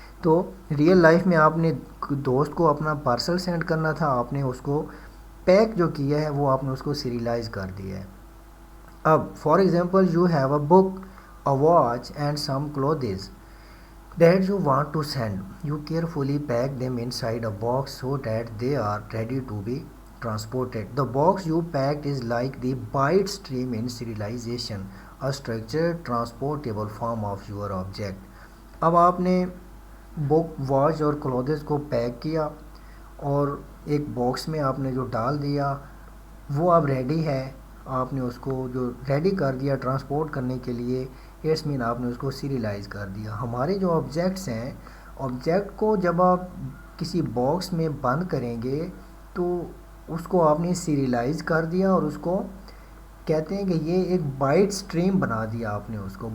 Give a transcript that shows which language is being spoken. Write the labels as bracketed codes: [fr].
[ur] تو real life میں آپ نے دوست کو اپنا پارسل سینڈ کرنا تھا, آپ نے اس کو پیک جو کیا ہے وہ آپ نے اس کو سیریلائز کر دیا ہے. [en] اب for example you have a book, a watch and some clothes that you want to send. You carefully pack them inside a box so that they are ready to be transported. The box you packed is like the byte stream in serialization, a structured transportable form of your object. [ur] اب آپ نے بک, watch اور clothes کو pack کیا اور ایک box میں آپ نے جو ڈال دیا وہ اب ریڈی ہے, آپ نے اس کو جو ریڈی کر دیا ٹرانسپورٹ کرنے کے لیے, اٹس مین آپ نے اس کو سیریلائز کر دیا. ہمارے جو آبجیکٹس ہیں, آبجیکٹ کو جب آپ کسی باکس میں بند کریں گے تو اس کو آپ نے سیریلائز کر دیا, اور اس کو کہتے ہیں کہ یہ ایک بائٹ سٹریم بنا دیا آپ نے اس کو.